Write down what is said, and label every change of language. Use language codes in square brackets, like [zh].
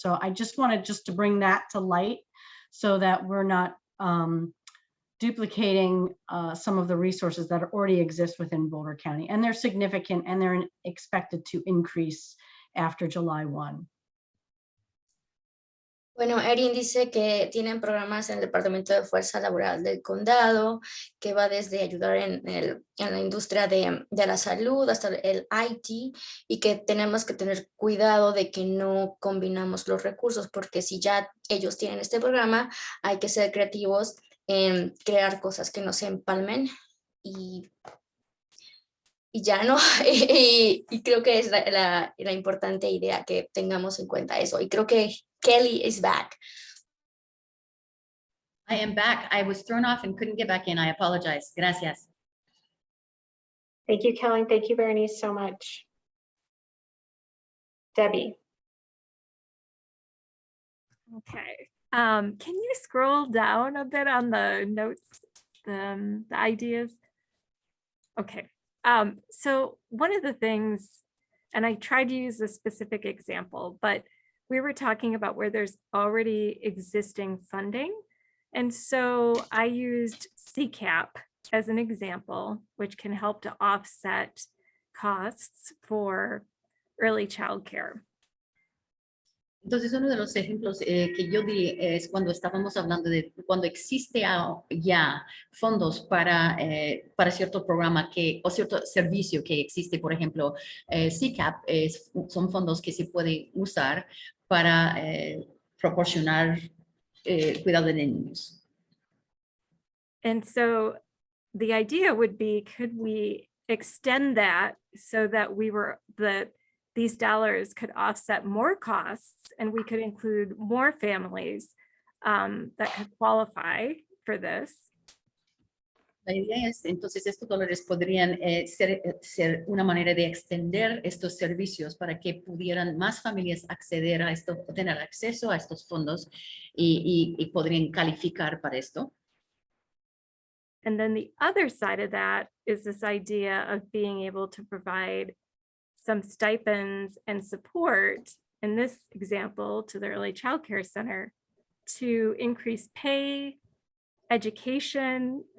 [en] So I just wanted to bring that to light so that we're not duplicating some of the resources that already exist within Boulder County. And they're significant and they're expected to increase after July 1. [es] Bueno, Erin dice que tienen programas en el Departamento de Fuerza Laboral del Condado, que va desde ayudar en la industria de la salud hasta el IT, y que tenemos que tener cuidado de que no combinamos los recursos, porque si ya ellos tienen este programa, hay que ser creativos en crear cosas que no se empalmen y ya no, y creo que es la importante idea que tengamos en cuenta eso, y creo que Kelly [en] is back. I am back. I was thrown off and couldn't get back in. I apologize. [es] Gracias. [en] Thank you, Kelly. Thank you, Bernice, so much. Debbie. Okay. Can you scroll down a bit on the notes, the ideas? Okay. So one of the things, and I tried to use a specific example, but we were talking about where there's already existing funding. And so I used CCAP as an example, which can help to offset costs for early childcare. [es] Entonces, uno de los ejemplos que yo di es cuando estábamos hablando de cuando existe ya fondos para cierto programa o cierto servicio que existe, por ejemplo, CCAP son fondos que se pueden usar para proporcionar cuidado de niños. [en] And so the idea would be, could we extend that so that these dollars could offset more costs and we could include more families that could qualify for this? [es] La idea es, entonces, estos dólares podrían ser una manera de extender estos servicios para que pudieran más familias acceder a esto, tener acceso a estos fondos y podrían calificar para esto. [en] And then the other side of that is this idea of being able to provide some stipends and support, in this example, to the early childcare center to increase pay, education.